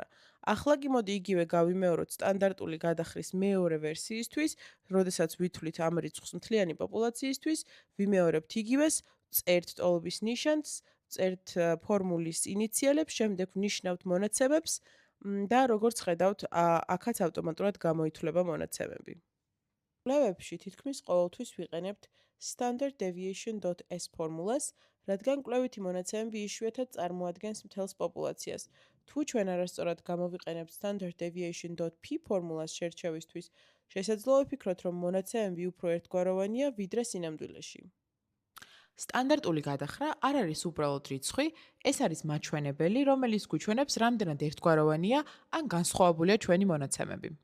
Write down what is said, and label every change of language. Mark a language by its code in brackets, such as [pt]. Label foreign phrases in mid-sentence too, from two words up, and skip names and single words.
[ka] ახლა კი მოდი იგივე გავიმეოროთ სტანდარტული გადახრის მეორე ვერსიისთვის, როდესაც ვითვლით ამ რიცხვს მთლიანი პოპულაციისთვის, ვიმეორებთ იგივეს, წერთ ტოლობის ნიშანს, წერთ ფორმულის ინიციალებს, შემდეგ ვნიშნავთ მონაცემებს და როგორც ხედავთ, აქაც ავტომატურად გამოითვლება მონაცემები. კვლევებში თითქმის ყოველთვის ვიყენებთ [en] standard deviation.s [ka] ფორმულას, რადგან კვლევითი მონაცემები იშვიათად წარმოადგენს მთელს პოპულაციას. თუ ჩვენ არასწორად გამოვიყენებთ [en] standard deviation.p [ka] ფორმულას შერჩევისთვის, შესაძლოა ვფიქროთ, რომ მონაცემები უფრო ერთგვაროვანია, ვიდრე სინამდვილეში. სტანდარტული გადახრა არ არის უბრალოდ რიცხვი, ეს არის მაჩვენებელი, რომელიც გვიჩვენებს, რამდენად ერთგვაროვანია ან განსხვავებულია ჩვენი მონაცემები.